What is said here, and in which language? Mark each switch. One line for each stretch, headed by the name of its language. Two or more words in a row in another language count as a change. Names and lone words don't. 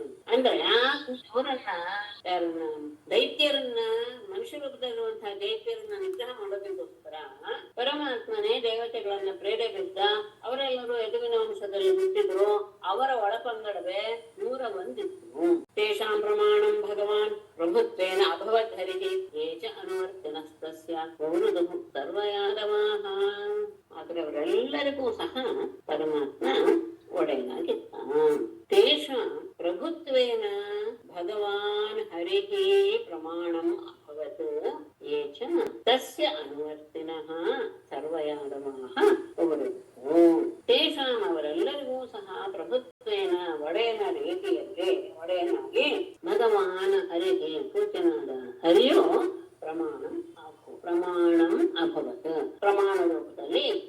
Kannada: ಅಂದ್ರೆ ಅವರನ್ನ ದೈತ್ಯರನ್ನ ಮನುಷ್ಯ ರೂಪದಲ್ಲಿರುವಂತಹ ದೈತ್ಯರನ್ನ ನಿಗ್ರಹ ಮಾಡೋದಕ್ಕೋಸ್ಕರ ಪರಮಾತ್ಮನೇ ದೇವತೆಗಳನ್ನ ಪ್ರೇರೇಪಿಸಿದ. ಅವರೆಲ್ಲರೂ ಯದುವಿನ ವಂಶದಲ್ಲಿ ಹುಟ್ಟಿದ್ರು. ಅವರ ಒಳಪಂಗಡವೇ 101 ಇತ್ತು.
Sanskrit: ತೇಷಾಂ ಪ್ರಮಾಣಂ ಭಗವಾನ್ ಪ್ರಭುತ್ವೇನ ಅಭವತ್ ಹರಿಹಿ ಯೇ ಚ ಅನುವರ್ತಿನಸ್ತಸ್ಯ ವವೃದುಃ ಸರ್ವಯಾದವಾಃ.
Kannada: ಆದ್ರೆ ಅವರೆಲ್ಲರಿಗೂ ಸಹ ಪರಮಾತ್ಮ ಒಡೆಯ. ಒಡೆಯನಾಗಿದ್ದ.
Sanskrit: ತೇಷಾಂ ಪ್ರಭುತ್ವೇನ ಭಗವಾನ್ ಹರಿಃ ಪ್ರಮಾಣಂ ಅಭವತ್ ಯೇ ಚ ತಸ್ಯ ಅನುವರ್ತಿನಃ ಸರ್ವಯಾದವಾಃ ಉವರುದ್ಧೋ.
Kannada: ತೇಷಾಂ ಅವರೆಲ್ಲರಿಗೂ ಸಹ ಪ್ರಭುತ್ವೇನ ಒಡೆಯನ ರೀತಿಯಲ್ಲಿ ಒಡೆಯನಾಗಿ
Sanskrit: ಭಗವಾನ್ ಹರಿಃ
Kannada: ಪೂಜ್ಯನಾದ ಹರಿಯು
Sanskrit: ಪ್ರಮಾಣಂ ಅಭವತ್
Kannada: ಪ್ರಮಾಣ ರೂಪದಲ್ಲಿ ಇದ್ದ.